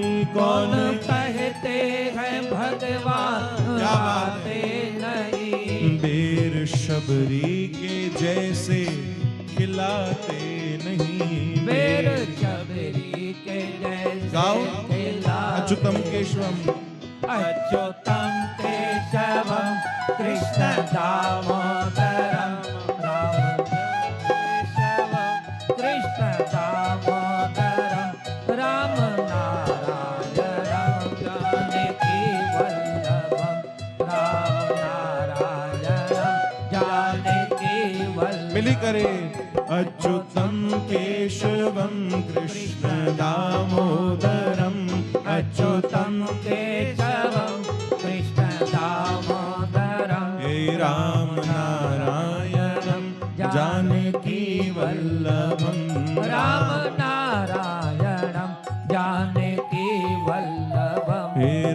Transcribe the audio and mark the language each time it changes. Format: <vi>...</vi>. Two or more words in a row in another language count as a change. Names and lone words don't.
<hi>कौन कहते हैं भगवान आते नहीं। बेर शबरी के जैसे खिलाते नहीं, बेर शबरी के जैसे गाओ खिलाते।</hi> <sa>अच्युतम केशवम, अच्युतम केशवम कृष्ण दामोदरम, राम केशवम कृष्ण दामोदरम, राम नारायणम जानकी वल्लभम, राम नारायणम जानकी वल्लभम।</sa> <hi>मिली करे</hi> <sa>अच्युतम केशवम कृष्ण दामोदरम, अच्युतम केशवम कृष्ण दामोदरम, हे राम नारायणम जानकी वल्लभम, राम नारायणम जानकी वल्लभम। हे</sa>